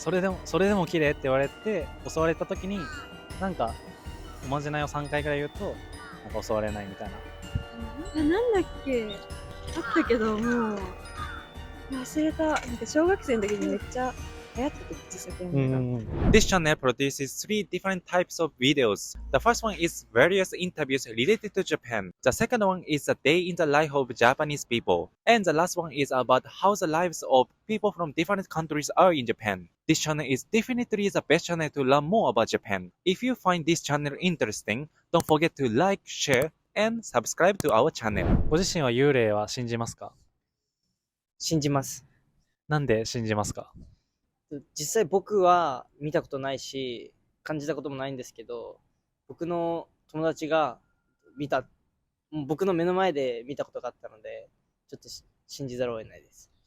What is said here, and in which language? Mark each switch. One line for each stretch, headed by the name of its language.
Japanese: それでも綺麗って言われて襲われた時になんかおまじないを3回ぐらい言うとなんか襲われないみたいな。なんだっけ、あったけどもう忘れた。なんか小学生の時にめっちゃ流行ってて、実際ゲームが。
English: This channel produces 3 different types of videos. The first one is various interviews related to Japan. The second one is a day in the life of Japanese people. And the last one is about how the lives of people from different countries are in Japan. This channel is definitely the best channel to learn more about Japan. If you find this channel interesting, don't forget to like, share, and subscribe to our channel.
Japanese: ご自身は幽霊は信じますか？信じます。なんで信じますか？実際僕は見たことないし、感じたこともないんですけど、僕の友達が僕の目の前で見たことがあったので、ちょっと信じざるを得ないです。